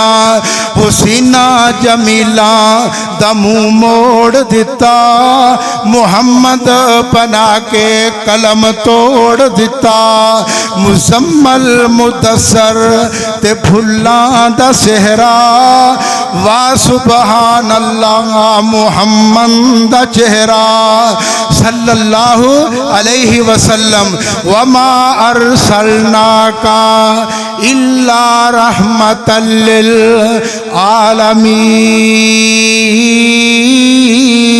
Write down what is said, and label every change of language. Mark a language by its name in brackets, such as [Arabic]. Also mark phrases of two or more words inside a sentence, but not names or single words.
[Punjabi] حسینہ جمیلہ دا منہ موڑ دتا، محمد بنا کے قلم توڑ دتا. مزمل مدثر تے پھلاں دا سہرا، وا [Arabic] سبحان الله [Punjabi] محمد دا چہرہ. [Arabic] صلى الله عليه وسلم وما أرسلناك إلا رحمة للعالمين.